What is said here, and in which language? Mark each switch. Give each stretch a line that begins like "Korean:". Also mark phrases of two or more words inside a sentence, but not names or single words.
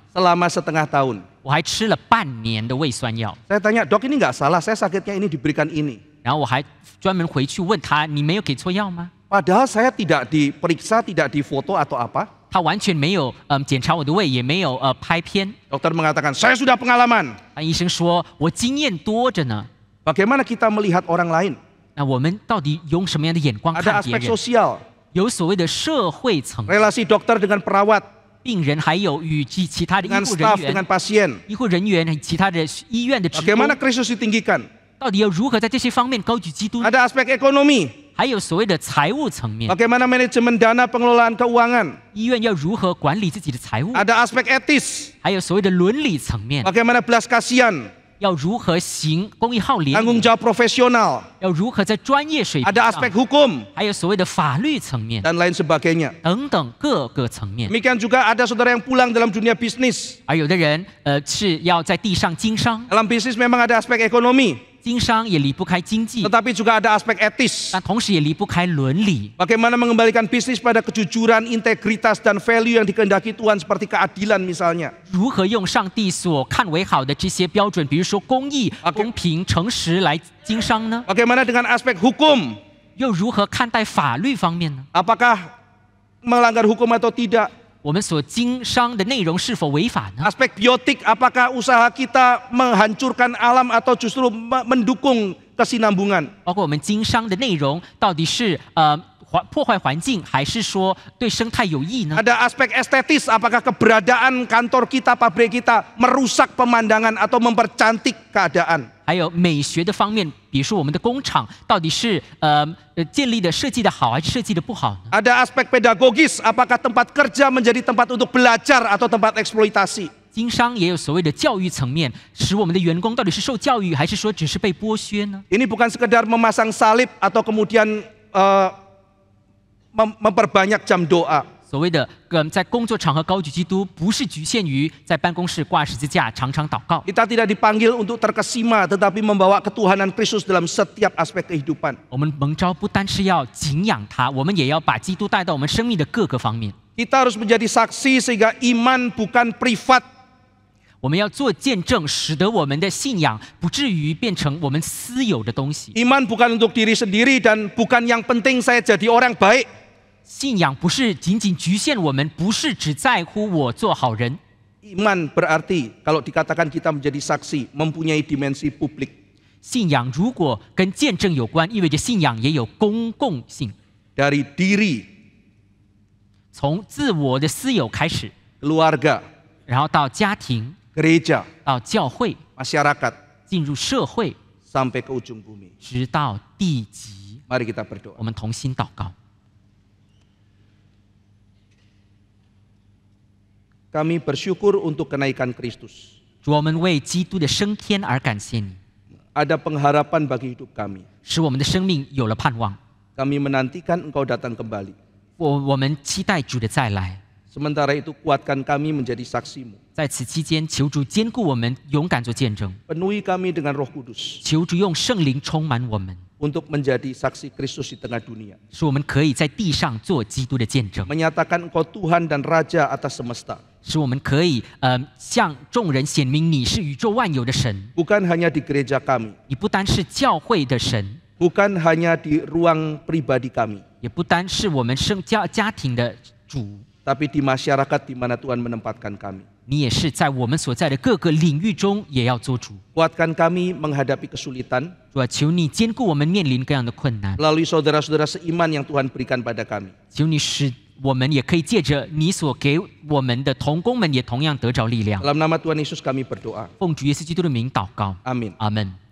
Indonesian: Selama setengah tahun。
Chinese: 我还吃了半年的胃酸药。
Indonesian: Saya tanya, dok ini nggak salah, saya sakitnya ini diberikan ini。
Chinese: 然后我还专门回去问他，你没有给错药吗？
Indonesian: Padahal saya tidak diperiksa, tidak difoto atau apa。
Chinese: 他完全没有检查我的胃，也没有拍片。
Indonesian: Dokter mengatakan, saya sudah pengalaman。
Chinese: 医生说我经验多着呢。
Indonesian: Bagaimana kita melihat orang lain？
Chinese: 那我们到底用什么样的眼光
Indonesian: Ada
Chinese: 看别
Indonesian: aspek
Chinese: 人？
Indonesian: sosial。
Chinese: 有所谓的社会层面，
Indonesian: relasi dokter dengan perawat，
Chinese: 病人还有与其他的医
Indonesian: dengan
Chinese: 护
Indonesian: staff，
Chinese: 人
Indonesian: dengan
Chinese: 员、
Indonesian: pasien。
Chinese: 医护人员、其他的医院的职工，
Indonesian: Bagaimana Kristus ditinggikan？
Chinese: 到底要如何在这些方面高举基督？
Indonesian: Ada aspek ekonomi。
Chinese: 还有所谓的财务层面，
Indonesian: Bagaimana manajemen dana pengelolaan keuangan？
Chinese: 医院要如何管理自己的财务？
Indonesian: Ada aspek etis。
Chinese: 还有所谓的伦理层面，
Indonesian: Bagaimana belas kasihan？
Chinese: 要如何行公益号联？
Indonesian: tanggung jawab profesional.
Chinese: 要如何在专业水平
Indonesian: Ada
Chinese: 上
Indonesian: aspek hukum
Chinese: 还有所谓的法律层面
Indonesian: dan lain sebagainya.
Chinese: 等等各个层面。
Indonesian: Demikian juga ada saudara yang pulang dalam dunia bisnis.
Chinese: 而有的人是要在地上经商，
Indonesian: Dalam bisnis memang ada aspek ekonomi,
Chinese: 经商也离不开经济，
Indonesian: tetapi juga ada aspek etis.
Chinese: 但同时也离不开伦理。
Indonesian: Bagaimana mengembalikan bisnis pada kejujuran, integritas, dan value yang dikehendaki Tuhan seperti keadilan misalnya.
Chinese: 如何用上帝所看为好的这些标准，比如说公义、公平、诚实来经商呢？
Indonesian: Bagaimana dengan aspek hukum?
Chinese: 又如何看待法律方面呢？
Indonesian: Apakah melanggar hukum atau tidak?
Chinese: 我们所经商的内容是否违法呢？
Indonesian: Aspek biotik, apakah usaha kita menghancurkan alam atau justru mendukung kesinambungan?
Chinese: 包括我们经商的内容到底是破坏环境，还是说对生态有益呢？
Indonesian: Ada aspek estetis, apakah keberadaan kantor kita, pabrik kita merusak pemandangan atau mempercantik keadaan?
Chinese: 还有美学的方面，比如说我们的工厂到底是建立的设计的好，还是设计的不好呢？
Indonesian: Ada aspek pedagogis, apakah tempat kerja menjadi tempat untuk belajar atau tempat eksploitasi?
Chinese: 经商也有所谓的教育层面，使我们的员工到底是受教育，还是说只是被剥削呢？
Indonesian: Ini bukan sekedar memasang salib atau kemudian memperbanyak jam doa.
Chinese: 所谓的在工作场合高举基督，不是局限于在办公室挂十字架常常祷告。
Indonesian: Kita tidak dipanggil untuk terkesima, tetapi membawa ketuhanan Kristus dalam setiap aspek kehidupan.
Chinese: 我们蒙召不单是要敬仰他，我们也要把基督带到我们生命的各个方面。
Indonesian: Kita harus menjadi saksi sehingga iman bukan privat.
Chinese: 我们要做见证，使得我们的信仰不至于变成我们私有的东西。
Indonesian: Iman bukan untuk diri sendiri dan bukan yang penting saya jadi orang baik.
Chinese: 信仰不是仅仅局限我们，不是只在乎我做好人。
Indonesian: Iman berarti kalau dikatakan kita menjadi saksi mempunyai dimensi publik.
Chinese: 信仰如果跟见证有关，意味着信仰也有公共性。
Indonesian: Dari diri,
Chinese: 从自我的私有开始，
Indonesian: keluarga,
Chinese: 然后到家庭，
Indonesian: gereja,
Chinese: 到教会，
Indonesian: masyarakat,
Chinese: 进入社会，
Indonesian: sampai ke ujung bumi.
Chinese: 直到地极。
Indonesian: Mari kita berdoa.
Chinese: 我们同心祷告。
Indonesian: Kami bersyukur untuk kenaikan Kristus.
Chinese: 主，我们为基督的升天而感谢你，
Indonesian: Ada pengharapan bagi hidup kami.
Chinese: 使我们的生命有了盼望。
Indonesian: Kami menantikan Engkau datang kembali.
Chinese: 我们期待主的再来。
Indonesian: Sementara itu kuatkan kami menjadi saksimu.
Chinese: 在此期间，求主坚固我们，勇敢做见证。
Indonesian: Penuhi kami dengan Roh Kudus
Chinese: 求主用圣灵充满我们，
Indonesian: untuk menjadi saksi Kristus di tengah dunia.
Chinese: 使我们可以在地上做基督的见证，
Indonesian: Menyatakan Engkau Tuhan dan Raja atas semesta.
Chinese: 使我们可以向众人显明你是宇宙万有的神。
Indonesian: Bukan hanya di gereja kami.
Chinese: 你不单是教会的神，
Indonesian: Bukan hanya di ruang pribadi kami.
Chinese: 也不单是我们家庭的主，
Indonesian: Tapi di masyarakat di mana Tuhan menempatkan kami.
Chinese: 你也是在我们所在的各个领域中也要做主。
Indonesian: Kuatkan kami menghadapi kesulitan
Chinese: 主啊，求你坚固我们面临各样的困难，
Indonesian: melalui saudara-saudara seiman yang Tuhan berikan pada kami.
Chinese: 求你使我们也可以借着你所给我们的同工们，也同样得着力量。
Indonesian: Dalam nama Tuhan Yesus kami berdoa.
Chinese: 奉主耶稣基督的名祷告，
Indonesian: Amin.
Chinese: 阿门。